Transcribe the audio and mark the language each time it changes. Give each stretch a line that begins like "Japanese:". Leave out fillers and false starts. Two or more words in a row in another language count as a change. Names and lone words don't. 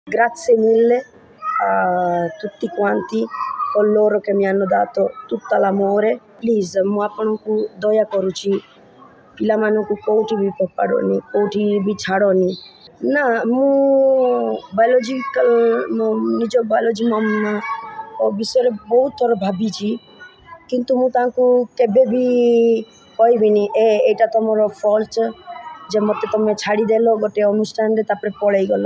Italian: Grazie mille a tutti quanti coloro che mi hanno dato tutto l'amore.
English: Please,
Odia: ମୁଁ ଆପଣଙ୍କୁ ଦୟା କରୁଛି ପିଲାମାନଙ୍କୁ କୋଉଠି ବି ଫୋପାଡ଼ନି, କୋଉଠି ବି ଛାଡ଼ନି। ନା ମୁଁ ବାୟୋଲୋଜିକାଲ ନିଜ
English: biology mom
Odia: ବିଷୟରେ ବହୁତ ଥର ଭାବିଛି, କିନ୍ତୁ ମୁଁ ତାଙ୍କୁ କେବେ ବି କହିବିନି ଏଇଟା ତୁମର ଫଲ୍ଟ ଯେ ମୋତେ ତୁମେ ଛାଡ଼ିଦେଲ ଗୋଟେ ଅନୁଷ୍ଠାନରେ ତାପରେ ପଳେଇଗଲ।